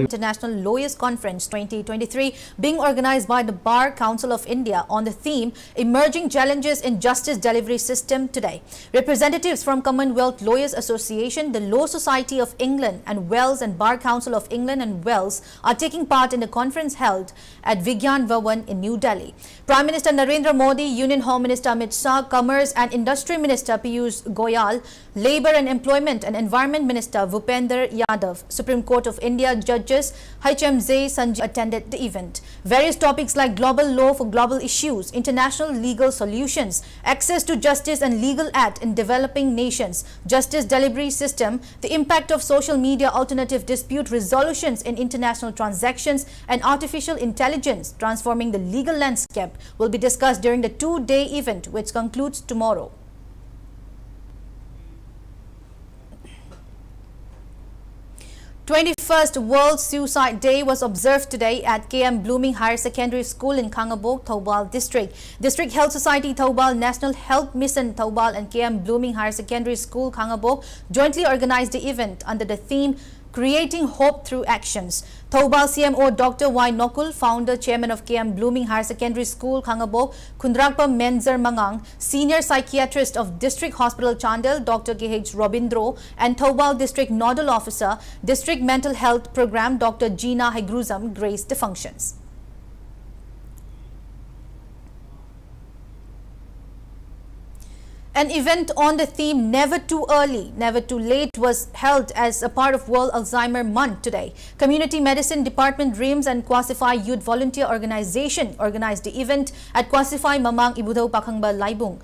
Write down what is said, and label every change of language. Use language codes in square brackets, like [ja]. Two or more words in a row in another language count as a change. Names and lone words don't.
[en] International Lawyers Conference 2023 being organized by the Bar Council of India on the theme Emerging Challenges in Justice Delivery System today. Representatives from Commonwealth Lawyers Association, the Law Society of England and Wales and Bar Council of England and Wales are taking part in the conference held at Vigyan Bhawan in New Delhi. Prime Minister Narendra Modi, Union Home Minister Amit Shah, Commerce and Industry Minister Piyush Goyal, Labour and Employment and Environment Minister Bhupender Yadav, Supreme Court of India judges HMZ Sanjeev attended the event. Various topics like global law for global issues, international legal solutions, access to justice and legal aid in developing nations, justice delivery system, the impact of social media, alternative dispute resolutions in international transactions, and artificial intelligence transforming the legal landscape will be discussed during the two-day event, which concludes tomorrow. #21st World Suicide Day was observed today at KM Blooming Higher Secondary School in Kangabok, Thoubal District. District Health Society Thoubal, National Health Mission Thoubal and KM Blooming Higher Secondary School Kangabok jointly organized the event under the theme Creating Hope Through Actions. Thoubal CMO Dr. Y. Nokul, founder, chairman of KM Blooming Higher Secondary School, Kangabok, Kundrakpa Menzer Mangang, senior psychiatrist of District Hospital Chandel, Dr. KH Robindro, and Thoubal District Nodal Officer, District Mental Health Program, Dr. Gina Hegruzam, graced the functions. An event on the theme Never Too Early, Never Too Late was held as a part of World Alzheimer Month today. Community Medicine Department, RIMS and Kwasify Youth Volunteer Organization organized the event at Kwasify Mamang Ibudhaw Pakhangba Laibung.